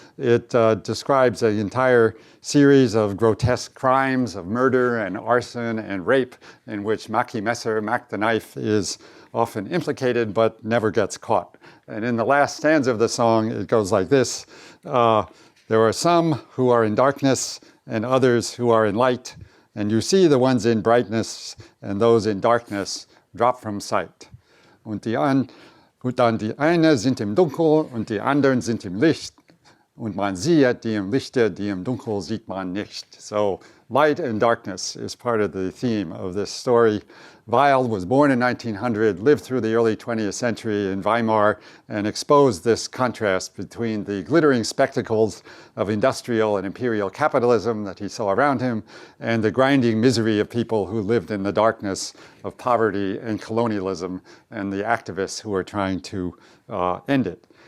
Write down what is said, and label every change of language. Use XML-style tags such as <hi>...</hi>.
<en>It describes the entire series of grotesque crimes of murder and arson and rape in which Mackie Messer, Mac the Knife, is often implicated but never gets caught. And in the last stanza of the song, it goes like this. There are some who are in darkness and others who are in light, and you see the ones in brightness and those in darkness drop from sight.</en> <de>Und dann die einen sind im Dunkel und die anderen sind im Licht. Und man sieht die im Lichte, die im Dunkel sieht man nicht.</de> <en>So light and darkness is part of the theme of this story. Weill was born in 1900, lived through the early 20th century in Weimar, and exposed this contrast between the glittering spectacles of industrial and imperial capitalism that he saw around him and the grinding misery of people who lived in the darkness of poverty and colonialism and the activists who were trying to end it.</en>